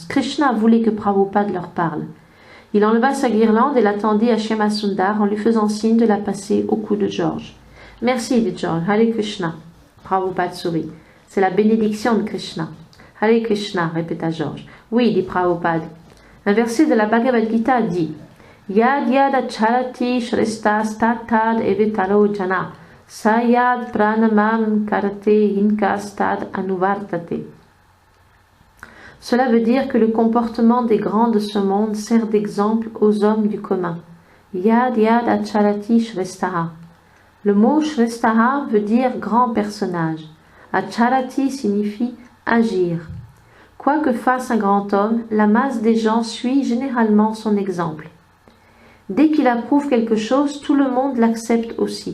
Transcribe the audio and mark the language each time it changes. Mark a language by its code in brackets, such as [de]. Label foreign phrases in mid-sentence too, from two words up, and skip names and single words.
[fr] Krishna voulait que Prabhupada leur parle. Il enleva sa guirlande et l'attendit à Shyama Sundar en lui faisant signe de la passer au cou de George. « Merci, dit George. [sa] Hare Krishna. [fr] » Prabhupada sourit. « C'est la bénédiction de Krishna. [sa] »« Hare Krishna, [fr] répéta George. « Oui, dit Prabhupada. Un verset de la Bhagavad Gita dit « [sa] Yad yad acharati shresta statad evetaro jana sayad pranamam karate hinkastad anuvartate [fr] » Cela veut dire que le comportement des grands de ce monde sert d'exemple aux hommes du commun. [sa] Yad yad acharati shrestaha. [fr] Le mot shrestaha veut dire grand personnage. Acharati signifie agir. Quoi que fasse un grand homme, la masse des gens suit généralement son exemple. Dès qu'il approuve quelque chose, tout le monde l'accepte aussi.